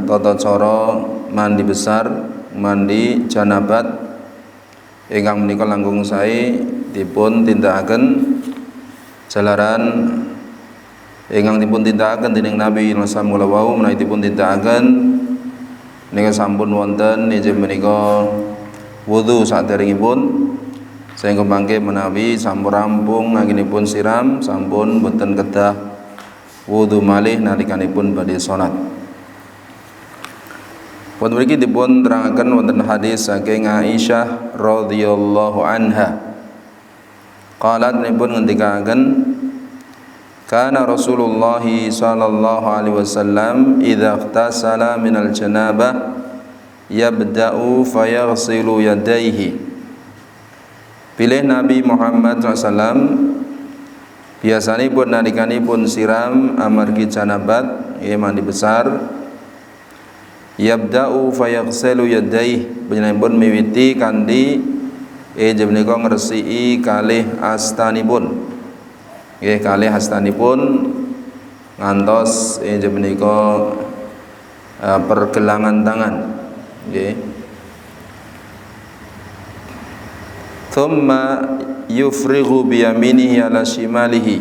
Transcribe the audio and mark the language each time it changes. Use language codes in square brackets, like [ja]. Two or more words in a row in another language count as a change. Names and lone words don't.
[jv] tata cara [id] mandi besar, [jv] mandi janabat ingkang menika langkung sae dipun tindakaken jalaran ingkang dipun tindakaken dening Nabi [ar] صلى الله عليه وسلم [jv] menawi dipun tindakaken nika sampun wonten inggih menika wudu saderengipun sehingga mangke menawi sampun rampung anggenipun siram sampun boten kedah wudu malih nalikanipun badhe salat. Pun mriki dipun terangaken wonten hadis saking Aisyah [ar] رضي الله عنها. Qalat [jv] nipun ngendikaken [ar] كان رسول الله صلى الله عليه وسلم إذا اغتسل من الجنابة يبدأ فيغسل يديه. [jv] Pilih Nabi Muhammad SAW biasanipun nalikanipun siram amargi janabat [id] mandi besar [ar] يبدأ فيغسل يديه [jv] panjenenganipun miwiti kanthi inggih menika ngresiki kalih astanipun kalih astanipun ngantos inggih menika [id] pergelangan tangan [ar] ثم يفرغ بيمينه على شماله.